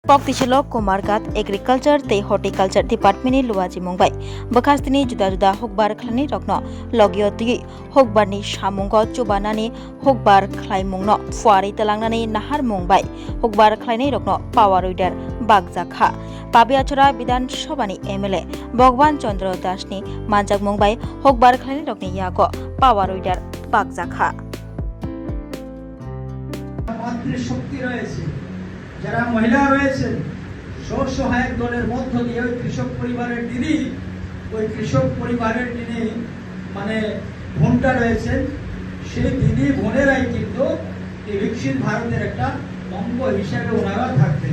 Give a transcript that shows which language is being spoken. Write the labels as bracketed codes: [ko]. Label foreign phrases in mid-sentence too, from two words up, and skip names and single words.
[trp] Poktichilo Komargat Agriculture te [en] Horticulture Department [trp] Luaji Mumbai Bakastini juda juda hokbar khlani rokno logio tui hokbarni samungo chubanani hokbar khlaimungno fuari talangnani nahar Mumbai hokbar khlainai rokno [en] power wider [trp] bagjakha Pabiachora Bidan Sobani MLA Bhagwan Chandra Dasni Manjak Mumbai hokbar khlainai rokni yago [en] power wider [trp] bagjakha [bn] শক্তি রয়েছে যারা মহিলা রয়েছেন স্ব-সহায়ক দলের মধ্য দিয়ে ওই কৃষক পরিবারের দিদি ওই কৃষক পরিবারের যিনি বোনটা রয়েছেন সেই দিদি বোনেরাই কিন্তু এই বিকশিত ভারতের একটা অঙ্গ হিসেবে ওনারা থাকবেন।